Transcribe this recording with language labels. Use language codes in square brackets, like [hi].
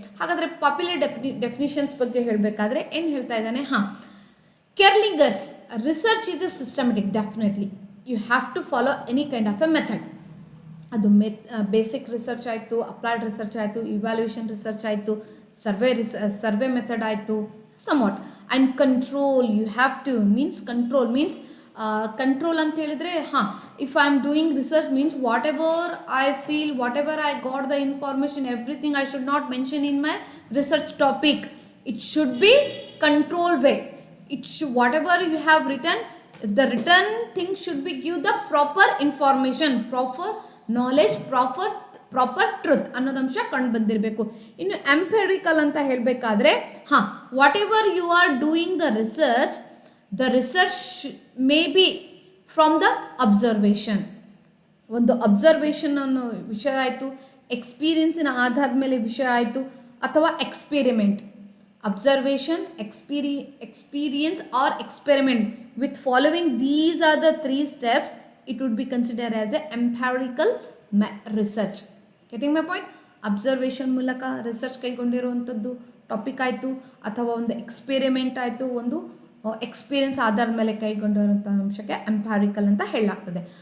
[kn] ಹಾಗಾದರೆ popular definitions ಬಗ್ಗೆ ಹೇಳಬೇಕಾದ್ರೆ ಏನು ಹೇಳ್ತಾ ಇದ್ದಾನೆ, [en] Kerlinger's research is a systematic, definitely you have to follow any kind of a method. [kn] ಅದು ಬೇಸಿಕ್ ರಿಸರ್ಚ್ ಆಯಿತು, ಅಪ್ಲೈಡ್ ರಿಸರ್ಚ್ ಆಯಿತು, ಇವ್ಯಾಲ್ಯೂಯೇಷನ್ ರಿಸರ್ಚ್ ಆಯಿತು, ಸರ್ವೆ ಮೆಥಡ್ ಆಯಿತು, somewhat. [en] And control, you have to, means control means control [kn] ಅಂತ ಹೇಳಿದ್ರೆ [en] if I am doing research means whatever I feel, whatever I got the information, everything I should not mention in my research topic. It should be controlled way. It should, whatever you have written, the written thing should be give the proper information, proper knowledge, proper truth [kn] ಅನ್ನೋದು ಅಂಶ ಕಂಡು ಬಂದಿರಬೇಕು. ಇನ್ನು [en] empirical [kn] ಅಂತ ಹೇಳಬೇಕಾದ್ರೆ [en] Whatever you are doing the research may be from the observation. [kn] ಒಂದು observation ಅನ್ನೋ ವಿಷಯ ಆಯಿತು, ಎಕ್ಸ್ಪೀರಿಯನ್ಸಿನ ಆಧಾರದ ಮೇಲೆ ವಿಷಯ ಆಯಿತು, ಅಥವಾ experiment. [en] Observation, experience or experiment. With following these are the 3 steps, it would be considered as a empirical research. Getting my point? [kn] Observation ಮೂಲಕ ರಿಸರ್ಚ್ ಕೈಗೊಂಡಿರುವಂಥದ್ದು ಟಾಪಿಕ್ ಆಯಿತು, ಅಥವಾ ಒಂದು ಎಕ್ಸ್ಪೆರಿಮೆಂಟ್ ಆಯಿತು, ಒಂದು ಎಕ್ಸ್ಪೀರಿಯನ್ಸ್ ಆಧಾರದ ಮೇಲೆ ಕೈಗೊಂಡಿರುವಂಥ ಅಂಶಕ್ಕೆ ಎಂಪ್ಯಾರಿಕಲ್ ಅಂತ ಹೇಳಲಾಗ್ತದೆ.